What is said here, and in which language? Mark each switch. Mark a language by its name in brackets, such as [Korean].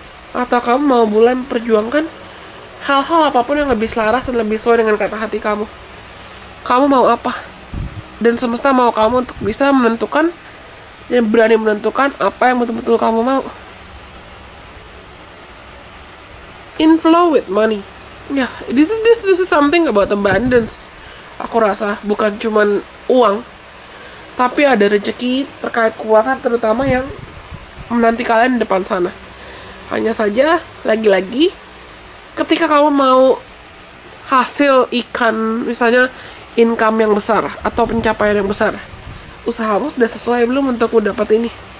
[Indonesian] Atau kamu mau mulai memperjuangkan hal-hal apapun yang lebih selaras dan lebih sesuai dengan kata hati kamu? Kamu mau apa? Dan semesta mau kamu untuk bisa menentukan dan berani menentukan apa yang betul-betul kamu mau. [English] Inflow with money. Ya, yeah, this is something about abundance. [Indonesian] Aku rasa bukan cuman uang, tapi ada rezeki terkait keuangan, terutama yang menanti kalian di depan sana. Hanya saja, lagi-lagi, ketika kamu mau hasil ikan, misalnya income yang besar atau pencapaian yang besar, usahamu sudah sesuai belum untuk dapat ini?